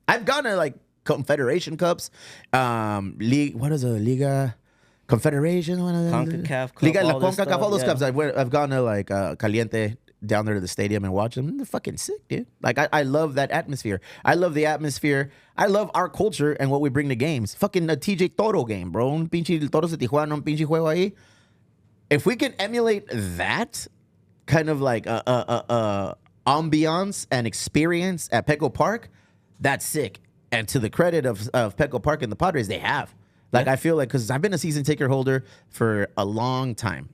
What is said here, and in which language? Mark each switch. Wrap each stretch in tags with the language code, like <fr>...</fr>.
<en>I've gone to like Confederation Cups, League. What is a Liga? Confederation? One of them? CONCACAF Cup, Liga, La CONCACAF, all those cups. I've gone to like Caliente down there to the stadium and watch them. They're fucking sick, dude. Like I love that atmosphere. I love the atmosphere. I love our culture and what we bring to games. Fucking a TJ Toro game, bro.</en> <es>Un pinche Toros de Tijuana, un pinche juego ahí.</es> <en>If we can emulate that kind of like ambiance and experience at Petco Park, that's sick. And to the credit of Petco Park and the Padres, they have. Like, I feel like, because I've been a season ticket holder for a long time.</en>